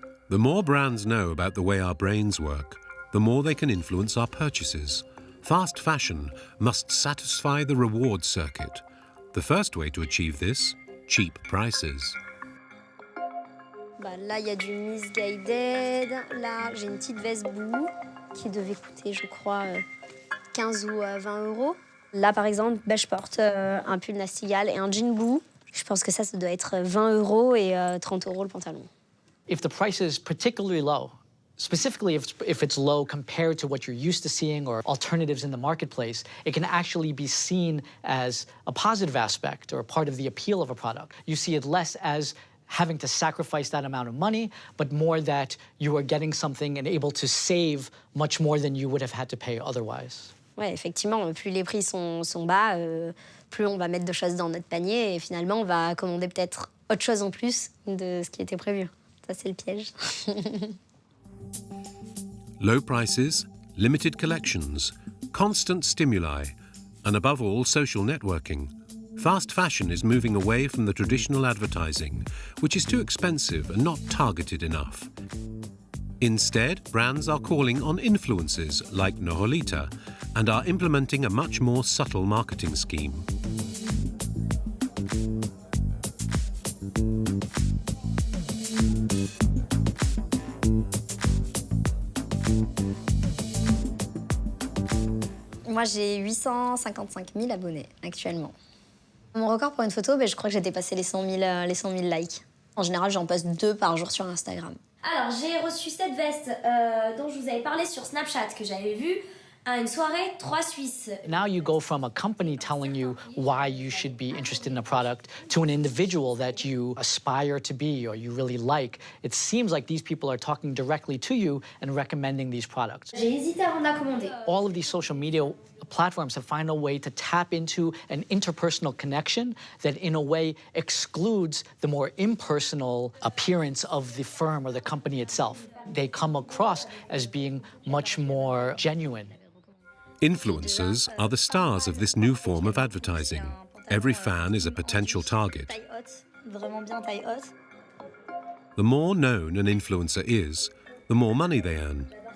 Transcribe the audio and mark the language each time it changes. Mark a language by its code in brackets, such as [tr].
[en] The more brands know about the way our brains work, the more they can influence our purchases. Fast fashion must satisfy the reward circuit. The first way to achieve this, cheap prices. [fr] Là, il y a du misguided. Là, j'ai une petite veste Boo qui devait coûter, je crois, 15 ou 20 euros. Là, par exemple, je porte un pull Nastigal et un jean Boo. Je pense que ça doit être 20 euros et 30 euros le pantalon. [en] If the price is particularly low, specifically if it's low compared to what you're used to seeing or alternatives in the marketplace, it can actually be seen as a positive aspect or a part of the appeal of a product. You see it less as having to sacrifice that amount of money, but more that you are getting something and able to save much more than you would have had to pay otherwise. [fr] Ouais, effectivement, plus les prix sont bas, plus on va mettre de choses dans notre panier et finalement on va commander peut-être autre chose en plus de ce qui était prévu. Ça, c'est le piège. [en] Low prices, limited collections, constant stimuli, and above all, social networking. Fast fashion is moving away from the traditional advertising, which is too expensive and not targeted enough. Instead, brands are calling on influencers like Noholita and are implementing a much more subtle marketing scheme. [fr] Moi, j'ai 855 000 abonnés actuellement. Mon record pour une photo, je crois que j'ai dépassé les 100 000 likes. En général, j'en poste 2 par jour sur Instagram. Alors, j'ai reçu cette veste dont je vous avais parlé sur Snapchat, que j'avais vue à une soirée 3 Suisses. [en] Now you go from a company telling you why you should be interested in a product to an individual that you aspire to be or you really like. It seems like these people are talking directly to you and recommending these products. [fr] J'ai hésité avant de la commander. [en] All of these social media platforms have found a way to tap into an interpersonal connection that in a way excludes the more impersonal appearance of the firm or the company itself. They come across as being much more genuine. Influencers are the stars of this new form of advertising. Every fan is a potential target. [fr] Taille haute, vraiment bien taille haute. [en] The more known an influencer is, the more money they earn.